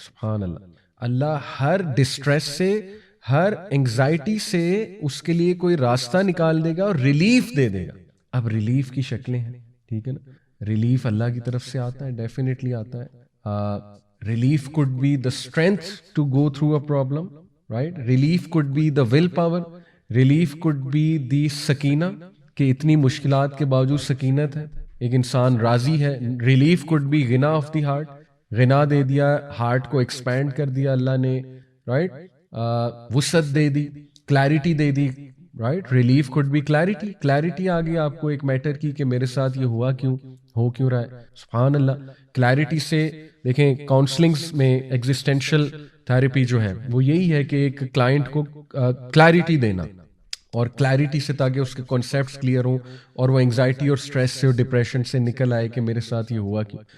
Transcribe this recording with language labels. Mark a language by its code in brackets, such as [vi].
[ur] سبحان اللہ, اللہ ہر ڈسٹریس سے, ہر انگزائٹی سے اس کے لیے کوئی راستہ نکال دے گا اور ریلیف دے دے گا. اب ریلیف کی شکلیں ہیں, ٹھیک ہے نا, ریلیف اللہ کی طرف سے آتا ہے, ڈیفینیٹلی آتا ہے. [en] Relief could be the strength to go through a problem, right? Relief could be the [ur] willpower, relief could be the Sakina, کہ اتنی مشکلات کے باوجود سکینت ہے, ایک انسان راضی ہے. [en] relief could be غنا of the heart, [ur] غنا دے دیا, ہارٹ کو ایکسپینڈ کر دیا اللہ نے, رائٹ, وسعت دے دی, clarity they the, right. [en] relief could be clarity, [ur] clarity آ گئی آپ کو ایک میٹر کی کہ میرے ساتھ یہ ہوا کیوں, ہو کیوں رہا ہے. سبحان اللہ. کلیرٹی سے دیکھیں کاؤنسلنگز میں ایگزسٹینشل تھراپی جو ہے وہ یہی ہے کہ ایک کلائنٹ کو کلیرٹی دینا, اور کلیرٹی سے تاکہ اس کے کانسیپٹس کلیئر ہوں اور وہ انگزائٹی اور اسٹریس سے اور ڈپریشن سے نکل آئے کہ میرے ساتھ یہ ہوا کیوں.